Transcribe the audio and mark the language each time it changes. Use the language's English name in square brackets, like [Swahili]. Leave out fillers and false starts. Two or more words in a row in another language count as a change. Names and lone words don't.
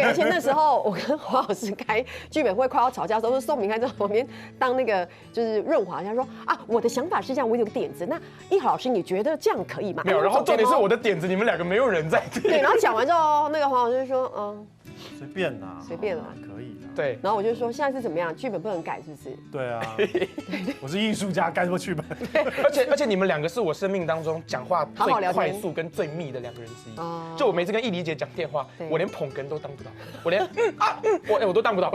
[Chinese] 對，而且那時候我跟黃老師開劇本會快要吵架的時候，是宋明翰在旁邊當那個就是潤滑，他說啊，我的想法是這樣，我有個點子，那義豪老師你覺得這樣可以嗎？沒有，然後重點是我的點子，你們2個沒有人在聽。對，然後講完之後，那個黃老師就說，随便啦，随便啦，可以啦。对，然后我就说现在是怎么样，剧本不能改是不是？对啊，我是艺术家，改什么剧本？而且你们2个是我生命当中讲话好好聊天最快速跟最密的2个人之一。就我每次跟艺梨姐讲电话，我连捧哏都当不到，我连我都当不到。